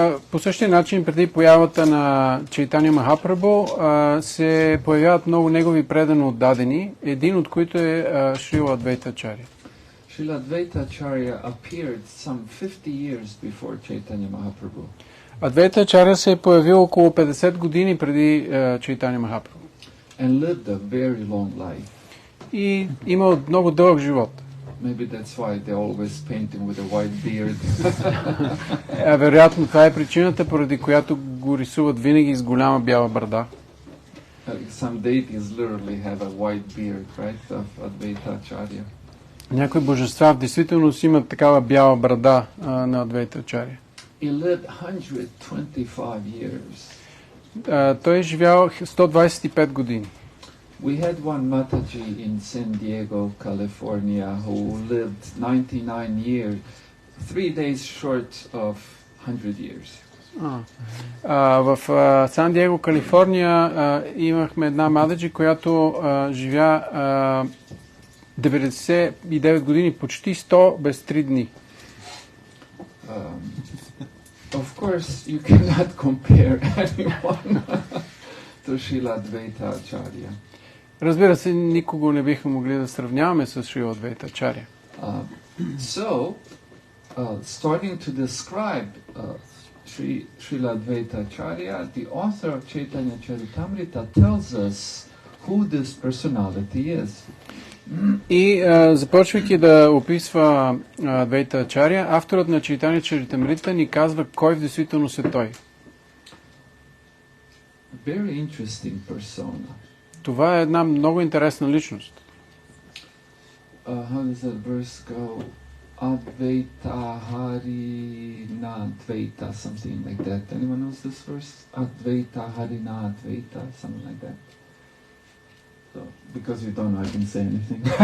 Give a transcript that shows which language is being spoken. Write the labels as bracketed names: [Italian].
[Bulgarian] По същия начин, преди появата на Чайтания Махапрабху, се появяват много негови предано отдадени, един от които е Шрила Адвайта Ачаря. [English] Srila Advaita Acharya appeared some 50 years before Chaitanya Mahaprabhu. [Bulgarian] Адвайта Ачаря се е появил около 50 години преди Чайтания Махапрабху. [English] And lived a very long life. [Bulgarian] И имал много дълъг живот. [English] Maybe that's why they always paint him with a white beard. [Bulgarian] Вероятно това е причината, поради която го рисуват винаги с голяма бяла брада. [English] Some deities literally have a white beard, right, of Advaita Acharya. [Bulgarian] Някои божества в действителност имат такава бяла брада на Адвайта Ачаря. [English] He lived 125 years. [Bulgarian] Той е живял 125 години. [English] We had one Mataji in San Diego, California, who lived 99 years, 3 days short of 100 years. [Bulgarian] В Сан Диего, Калифорния, имахме една Мададжи, която живя 99 години, почти 100 без 3 дни. [English] Of course, you cannot compare anyone to Srila Advaita Acharya. [Bulgarian] Разбира се, никого не биха могли да сравняваме с Шрила Адвайта Ачаря. [English] So, starting to describe Srila Advaita Acharya, the author of Chaitanya Charitamrita tells us who this personality is. [Bulgarian] И започвайки да описва Адвайта Ачаря, авторът на Чайтания Чаритамрита ни казва кой в действителност е той. [English] Very interesting persona. [Bulgarian] Това е една много интересна личност. [English] How does that verse go? Advaita Harina Advaita, something like that. Anyone knows this verse? Advaita Harina Advaita, something like that. So, because you don't know, I can say anything.